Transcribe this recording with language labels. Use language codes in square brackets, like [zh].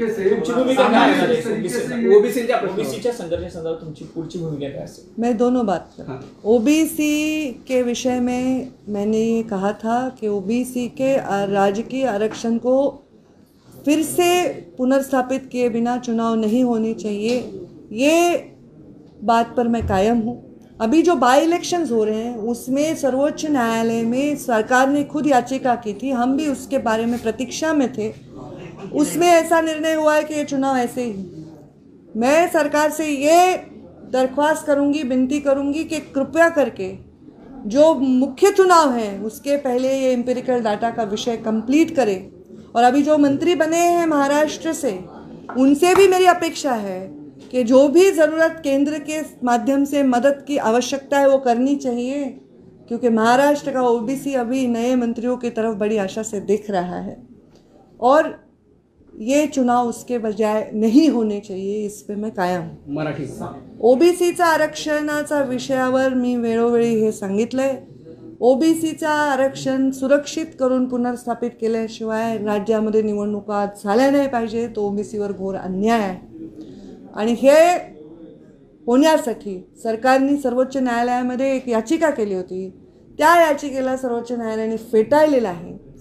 [mr] तुमची भूमिका काय असेल ओबीसीच्या ओबीसीच्या संघर्षासंदर्भात तुमची पुढची भूमिका काय असेल? [hi] मैं दोनों बात कर, ओबीसी के विषय में मैंने ये कहा था कि ओबीसी के राजकीय आरक्षण को फिर से पुनर्स्थापित किए बिना चुनाव नहीं होनी चाहिए, ये बात पर मैं कायम हूँ। अभी जो बाई इलेक्शंस हो रहे हैं उसमें सर्वोच्च न्यायालय में सरकार ने खुद याचिका की थी, हम भी उसके बारे में प्रतीक्षा में थे। उसमें ऐसा निर्णय हुआ है कि ये चुनाव ऐसे ही। मैं सरकार से ये दरख्वास्त करूँगी, विनती करूँगी कि कृपया करके जो मुख्य चुनाव है उसके पहले ये एम्पिरिकल डाटा का विषय कंप्लीट करें। और अभी जो मंत्री बने हैं महाराष्ट्र से, उनसे भी मेरी अपेक्षा है कि जो भी ज़रूरत केंद्र के माध्यम से मदद की आवश्यकता है वो करनी चाहिए, क्योंकि महाराष्ट्र का ओबीसी अभी नए मंत्रियों की तरफ बड़ी आशा से देख रहा है और ये चुनाव उसके बजाय नहीं होने चाहिए, इस पे मैं कायम हूँ। [mr] मराठी ओबीसीचा आरक्षणाचा विषयावर मी वेळोवेळी हे सांगितलंय। ओबीसीचा आरक्षण सुरक्षित करून पुनर्स्थापित केल्याशिवाय राज्यामध्ये निवडणुका झाल्या नाही पाहिजे, तो ओबीसीवर घोर अन्याय आहे। आणि हे होण्यासाठी सरकारने सर्वोच्च न्यायालयामध्ये एक याचिका केली होती, त्या याचिकेला सर्वोच्च न्यायालयाने फेटाळलेलं आहे।